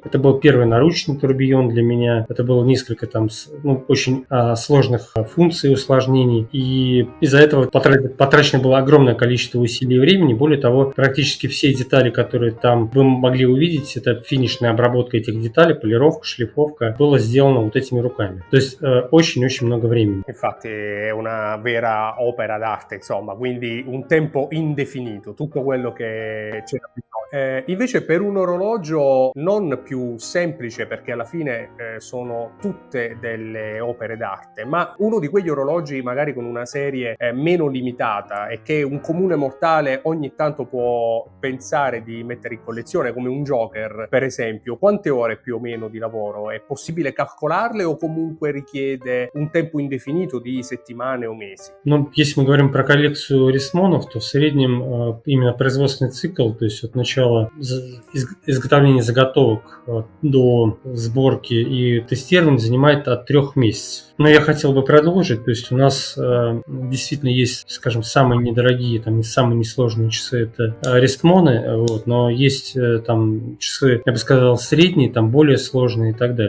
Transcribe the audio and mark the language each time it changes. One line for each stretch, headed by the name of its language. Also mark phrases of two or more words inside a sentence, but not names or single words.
Russian: Это был первый наручный турбион для меня, это было несколько там очень сложных функций, усложнений, и из-за этого потрачено было огромное количество усилий и времени. Более того, практически все детали, которые там вы могли увидеть, это финишная обработка этих деталей, полировка, шлифовка, было сделано вот этими руками. То есть очень-очень много времени.
Italian: Infatti è una vera opera d'arte, insomma, quindi un tempo indefinito, tutto quello che c'era bisogno. Invece per un orologio non più semplice, perché alla fine sono tutte delle opere d'arte, ma uno di quegli orologi magari con una serie meno limitata e che un comune mortale ogni tanto può pensare di mettere in collezione, come un Joker per esempio, quante ore più o meno di lavoro? È possibile calcolarle o comunque richiede un tempo indefinito di settimane o mesi?
Russian: Ну, если мы говорим про коллекцию Рисмонов, то в среднем именно производственный цикл, то есть от начала изготовления заготовок до сборки и тестирования занимает от 3 месяцев. Но я хотел бы продолжить, то есть у нас действительно есть, скажем, самые недорогие, там, самые несложные часы, это Рисмоны, вот, но есть там часы, я бы сказал, средние, там более сложные и так далее.